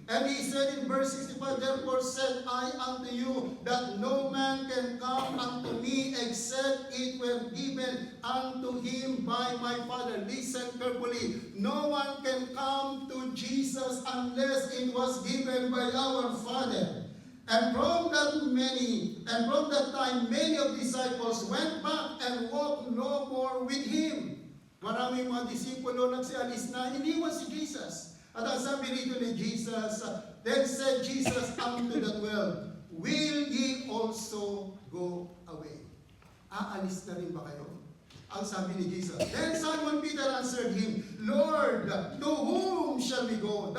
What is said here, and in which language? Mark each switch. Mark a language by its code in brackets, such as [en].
[en] And he said in verse 65, "Therefore said I unto you, that no man can come unto me, except it were given unto him by my Father." Listen carefully. No one can come to Jesus unless it was given by our Father. And from that time, many of disciples went back and walked no more with him. [tl] Maraming mga disipulo nagsialis na, iniwan si Jesus. At ang sabi rito ni Jesus, [en] then said Jesus unto the 12, "Will ye also go away?" [tl] Aalis na rin ba kayo? Ang sabi ni Jesus. [en] Then Simon Peter answered him, "Lord, to whom shall we go?